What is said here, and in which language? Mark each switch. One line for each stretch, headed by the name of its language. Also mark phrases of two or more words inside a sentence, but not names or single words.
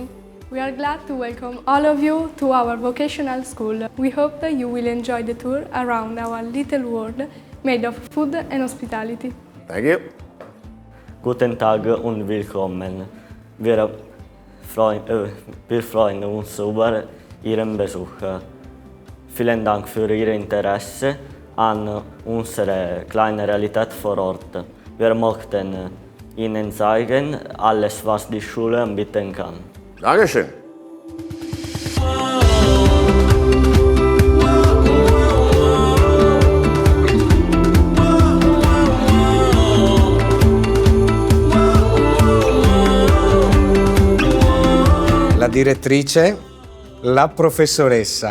English: We are glad to welcome all of you to our vocational school. We hope that you will enjoy the tour around our little world made of food and hospitality. Thank you.
German: Guten Tag und willkommen. Wir freuen uns über Ihren Besuch. Vielen Dank für Ihr Interesse an unserer kleinen Realität vor Ort. Wir möchten Ihnen zeigen, alles, was die Schule anbieten kann. Dankeschön.
Italian: La direttrice, la professoressa.